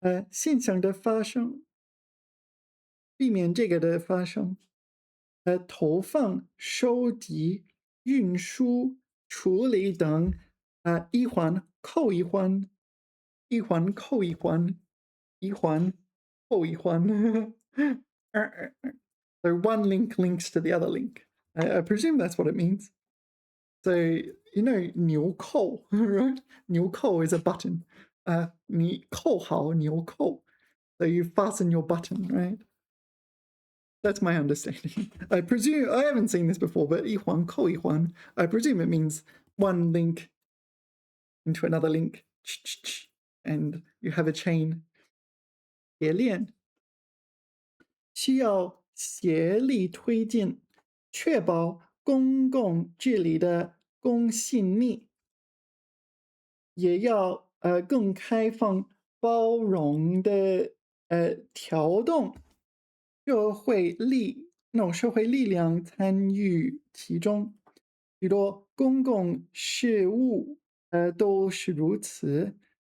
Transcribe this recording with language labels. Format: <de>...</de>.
<zh>现象的发生，避免这个的发生。投放、收集、运输、处理等，一环扣一环，一环扣一环，一环扣一环。</zh> <en>So one link links to the other link. I presume that's what it means. So, you know, 纽扣, right? 纽扣 is a button.</en> <zh>你扣好纽扣.</zh> <en>So you fasten your button, right? That's my understanding. I presume, I haven't seen this before, but</en> <zh>一环扣一环,</zh> <en>I presume it means one link into another link, and you have a chain.</en> <zh>冶炼需要协力推进，确保公共治理的公信力，也要更开放包容的调动社会力量参与其中，许多公共事务都是如此。</zh>